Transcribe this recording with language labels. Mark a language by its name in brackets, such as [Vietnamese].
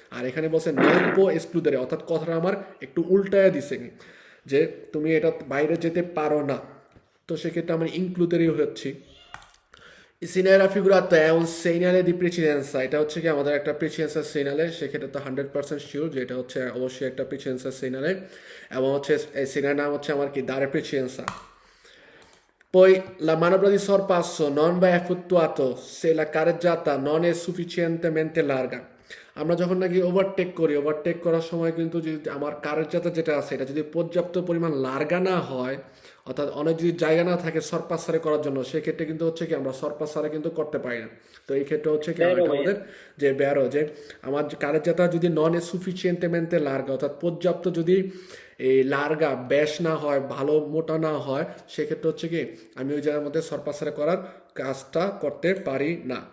[Bangla] আর এখানে বলছে নন পো এক্সক্লুডেড, অর্থাৎ কথাটা আমার একটু উল্টায় দিছে যে তুমি এটা বাইরে যেতে পারো না, তো সেক্ষেত্রে আমি ইনক্লুডেডই হচ্ছি। Scenario ফিগুরাতো [Italian] è un segnale di precedenza, [Bangla] এটা হচ্ছে কি আমাদের একটা প্রেসিডেন্সিয়াল সিগনালে, সেক্ষেত্রে তো 100% শিওর যে এটা হচ্ছে অবশ্যই একটা প্রেসিডেন্সিয়াল সিগনালে, এবং হচ্ছে এই সিগনালের নাম হচ্ছে আমার কি দারে প্রেসিডেন্সা। [Italian] Poi la manovra di sorpasso non va effettuato se la carreggiata non è sufficientemente larga. [Bangla] আমরা যখন নাকি ওভারটেক করার সময় কিন্তু যদি আমার কারেজ্জাতা যেটা আছে এটা যদি পর্যাপ্ত পরিমাণ লার্গা না হয়, অর্থাৎ অনেক যদি জায়গা না থাকে সরপাসারে করার জন্য, সেক্ষেত্রে কিন্তু হচ্ছে কি আমরা সরপাসারে কিন্তু করতে পারি না। তো এই ক্ষেত্রে হচ্ছে কি আমাদের যে ব্যারো, যে আমার কারেজ্জাতা যদি নন এ সুফিসিয়েন্টেমেন্টে লার্গা, অর্থাৎ পর্যাপ্ত যদি এই লার্গা ব্যাস না হয়, ভালো মোটা না হয়, সেক্ষেত্রে হচ্ছে কি আমি ওই জায়গার মধ্যে সরপাসারে করার কাজটা করতে পারি না।